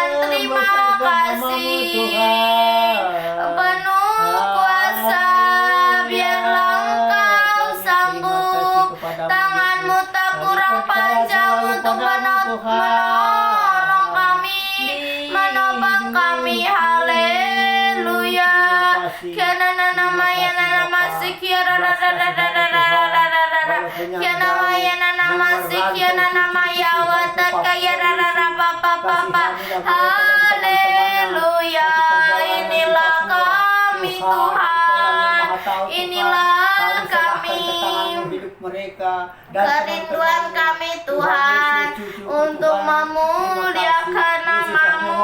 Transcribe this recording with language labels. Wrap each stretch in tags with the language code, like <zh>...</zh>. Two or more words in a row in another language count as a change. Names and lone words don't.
<id>Terima kasih, penuh kuasa, biarlah Engkau sanggup. Tangan-Mu tak kurang panjang untuk menolong kami, menopang kami. Haleluya. Kiana nama yana nama sikiana Kiana yana nama sikiana nama yawata kaya papa. Haleluya. Inilah kami Tuhan, inilah kami, kerinduan kami Tuhan, untuk memuliakan nama-Mu.</id>